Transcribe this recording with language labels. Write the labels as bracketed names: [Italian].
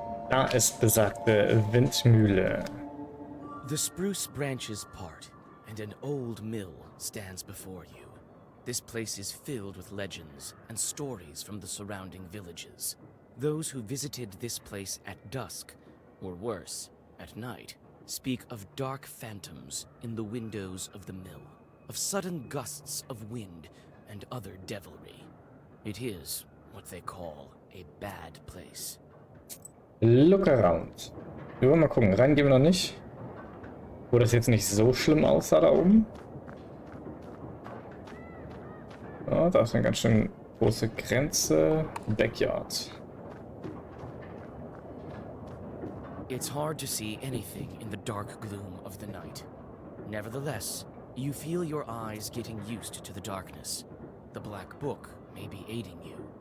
[German] Da ist besagte Windmühle. [English] The spruce branches part, and an old mill stands before you. This place is filled with legends and stories from the surrounding villages. Those who visited this place at dusk, or worse, at night, speak of dark phantoms in the windows of the mill, of sudden gusts of wind and other devilry. It is what they call a bad place. Look around. [German] Wir wollen mal gucken. Rein gehen wir noch nicht. Wo das jetzt nicht so schlimm aussah da oben. Ja, da ist eine ganz schön große Grenze. [English] Backyard. It's hard to see anything in the dark gloom of the night. Nevertheless, you feel your eyes getting used to the darkness. The black book may be aiding you.